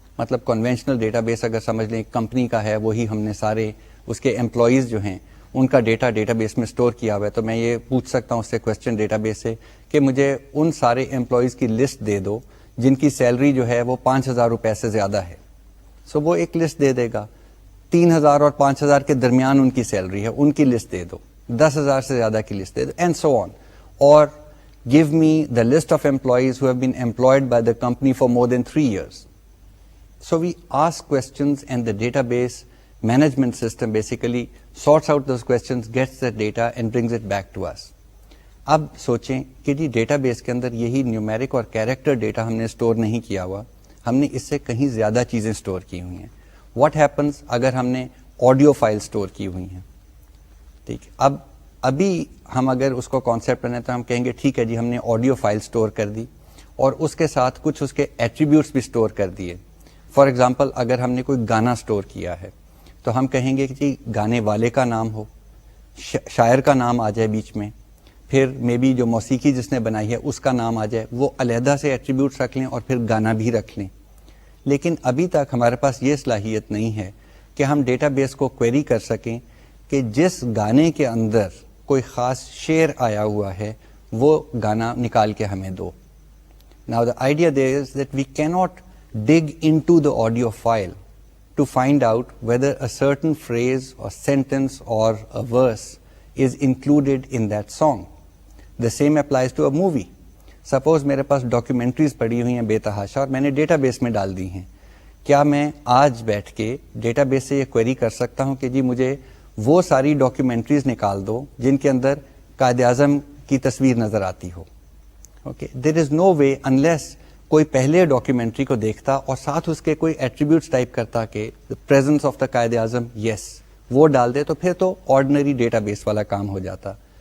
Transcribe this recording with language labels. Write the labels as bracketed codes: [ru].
[ur] مطلب conventional data base اگر سمجھ لیں کمپنی کا ہے, وہی ہم نے سارے اس کے امپلائیز جو ہیں ان کا ڈیٹا بیس میں سٹور کیا ہوا ہے, تو میں یہ پوچھ سکتا ہوں اس سے کویسچن ڈیٹا بیس سے کہ مجھے ان سارے امپلائیز کی لسٹ دے دو جن کی سیلری جو ہے وہ 5,000 روپے سے زیادہ ہے. سو وہ ایک لسٹ دے دے گا. 3,000 اور 5,000 کے درمیان ان کی سیلری ہے, ان کی لسٹ دے دو. 10,000 سے زیادہ کی list they do, [en] And so on. [ur] اور [en] give me the list of employees who have been employed by the company for more than 3 years. So we ask questions and the database management system basically sorts out those questions, gets the data and brings it back to us. [ur] اب سوچیں کہ جی data base کے اندر یہی numeric اور character data ہم نے store نہیں کیا ہوا, ہم نے اس سے کہیں زیادہ چیزیں اسٹور کی ہوئی ہیں. [en] what happens [ur] اگر ہم نے آڈیو فائل اسٹور کی ہوئی ہیں, ٹھیک, ابھی ہم اگر اس کو کانسیپٹ بنائیں تو ہم کہیں گے ٹھیک ہے جی ہم نے آڈیو فائل اسٹور کر دی اور اس کے ساتھ کچھ اس کے ایٹریبیوٹس بھی اسٹور کر دیے. فار ایگزامپل اگر ہم نے کوئی گانا اسٹور کیا ہے تو ہم کہیں گے کہ جی گانے والے کا نام ہو, شاعر کا نام آ جائے بیچ میں, پھر مے بی جو موسیقی جس نے بنائی ہے اس کا نام آ جائے, وہ علیحدہ سے ایٹریبیوٹس رکھ لیں اور پھر گانا بھی رکھ لیں. لیکن ابھی تک ہمارے پاس یہ صلاحیت نہیں ہے کہ ہم ڈیٹا بیس کو کویری کر سکیں کہ جس گانے کے اندر کوئی خاص شعر آیا ہوا ہے وہ گانا نکال کے ہمیں دو. [en] Now the idea there is that we cannot dig into the audio file to find out whether a certain phrase or sentence or a verse is included in that song. The same applies to a movie. [ur] Suppose میرے پاس documentaries پڑی ہوئی ہیں بے تحاشا اور میں نے data base میں ڈال دی ہیں, کیا میں آج بیٹھ کے ڈیٹا بیس سے یہ کوئری کر سکتا ہوں کہ جی مجھے وہ ساری ڈاکیومنٹریز نکال دو جن کے اندر قائد اعظم کی تصویر نظر آتی ہو؟ [en] okay, there is no way unless [ur] کوئی پہلے ڈاکیومنٹری کو دیکھتا اور ساتھ اس کے کوئی ایٹریبیوٹس ٹائپ کرتا کہ [en] presence of the Quaid Azam, [ur] یس, وہ ڈال دے, تو پھر تو آرڈنری ڈیٹا بیس والا کام ہو جاتا.